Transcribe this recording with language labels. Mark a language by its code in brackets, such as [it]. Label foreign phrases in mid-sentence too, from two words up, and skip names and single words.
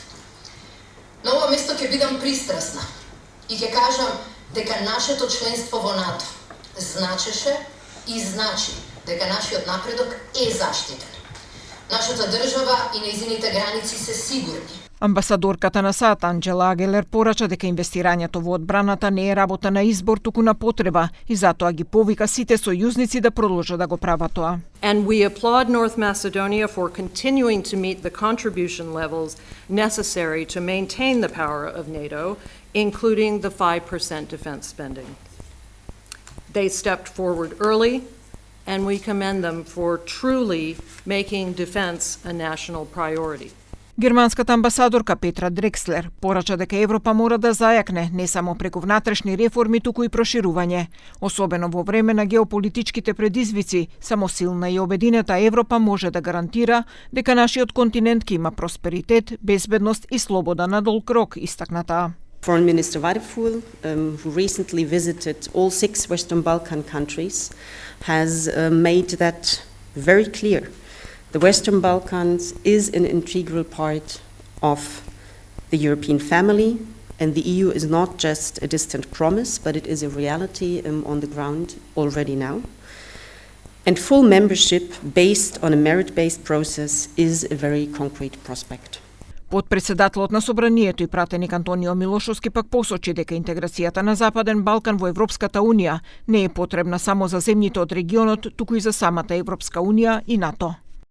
[mk] На ова место ќе бидам пристрасна и ќе кажам дека нашето членство во НАТО значеше и значи дека нашиот напредок е заштитен. Нашата држава и нејзините граници се сигурни. Амбасадорката на САД Анџела Агелер порача дека инвестирањето во одбраната не е работа на избор, туку на потреба и затоа ги повика сите сојузници да продолжат да го прават тоа. [en] And we applaud North Macedonia for continuing to meet the contribution levels necessary to maintain the power of NATO, including the 5% defense spending. They stepped forward early, and we commend them for truly making defense a national priority. [mk] Германската амбасадорка Петра Дрекслер порача дека Европа мора да зајакне не само преку внатрешни реформи, туку и проширување. Особено во време на геополитичките предизвици, само силна и обединета Европа може да гарантира дека нашиот континент ќе има просперитет, безбедност и слобода на долг рок, истакната. [en] Foreign Minister Variful, who recently visited all 6 Western Balkan countries, has made that very clear. The Western Balkans is an integral part of the European family, and the EU is not just a distant promise, but it is a reality on the ground already now. And full membership based on a merit-based process is a very concrete prospect. [mk] Потпредседателот на Собранието и пратеник Антонио Милошовски пак посочи дека интеграцијата на Западен Балкан во Европската Унија не е потребна само за земјите од регионот, туку и за самата Европска Унија и НАТО.